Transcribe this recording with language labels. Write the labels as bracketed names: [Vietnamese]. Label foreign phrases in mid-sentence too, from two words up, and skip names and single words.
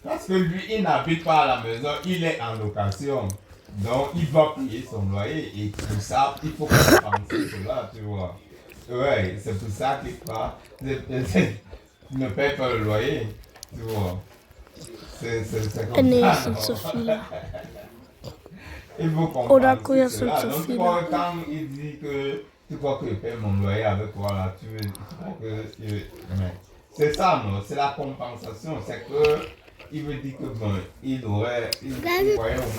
[French] Parce que lui, il n'habite pas à la maison, il est en location. Donc, il va payer son loyer et tout ça, il faut compenser cela, tu vois. Ouais, c'est pour ça qu'il ne paye pas le loyer, tu vois. C'est comme [German] Nee, [French] ça. [German] es sind zu viele. [French] Il faut [German] Oder [French] compenser [German] Kuya sind [French] cela. [German] zu [French] Donc, [German] viele. [French] quand il dit que tu crois qu'il paye mon loyer avec toi, là, tu crois que... mais c'est ça, non? C'est la compensation. C'est que... Il veut dire que bon, il voyait au moins